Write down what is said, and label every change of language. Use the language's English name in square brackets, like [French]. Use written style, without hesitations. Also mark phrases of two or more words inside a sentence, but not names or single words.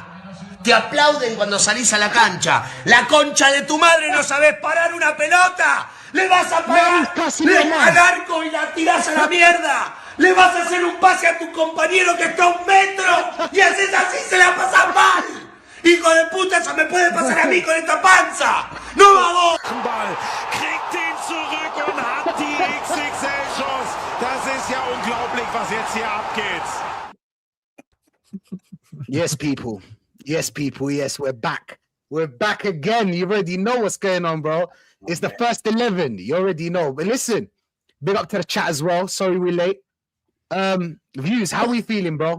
[Spanish] Te aplauden cuando salís a la cancha. La concha de tu madre, ¿no sabés parar una pelota? ¿Le vas a parar al arco y la tirás a la mierda? ¿Le vas a hacer un pase a tu compañero que está a 1 metro? Y haces así, se la pasas mal. Hijo de puta, eso me puede pasar a mí con esta panza. ¡No vamos! [German] Kriegt den zurück und hat die XXL-Chance. Das ist ja unglaublich, was jetzt hier abgeht. [English] Yes, people. Yes, people. Yes, we're back. We're back again. You already know what's going on, bro. It's the first 11. You already know. But listen, big up to the chat as well. Sorry we're late. Views, how we feeling, bro?